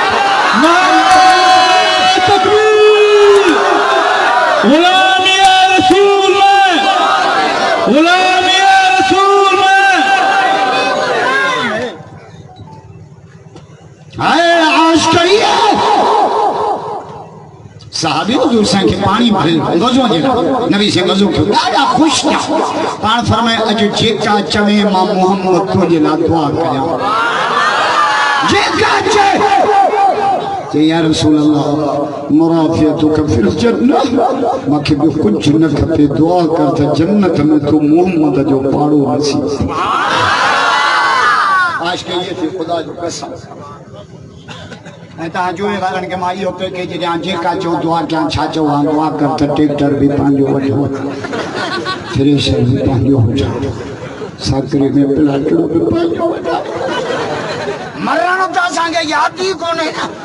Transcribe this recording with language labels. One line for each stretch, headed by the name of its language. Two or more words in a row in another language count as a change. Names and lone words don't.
Sindhi: तकबीर गुलाम या रसूल गुलाम या रसूल साहबी हुजूर साईं खे पाणी भरे गज़ो जे नबी से गज़ो कयो ॾाढा ख़ुशि थिया पाण फरमाए अॼु जेका चवे मां मोहम्मद तुंहिंजे लाइ दुआ कयां जेका चए
Arabic: يا رسول الله مرافقتك في الجنة
Sindhi: मूंखे ॿियो कुझु न खपे दुआ कर त जन्नत में तूं मोहम्मद जो पाड़ो नसीब आज के ये थी खुदा जो कसम जोए वारनि खे मां इहो पैकेज ॾियां जेका चओ दुआ कयां छा चओ हां दुआ कर त ट्रैक्टर बि पंहिंजो वठो थ्रेशर बि पंहिंजो हुजे साकरे में प्लाटड़ो बि पंहिंजो वठो मरण त असांखे यादि ई कोन्हे न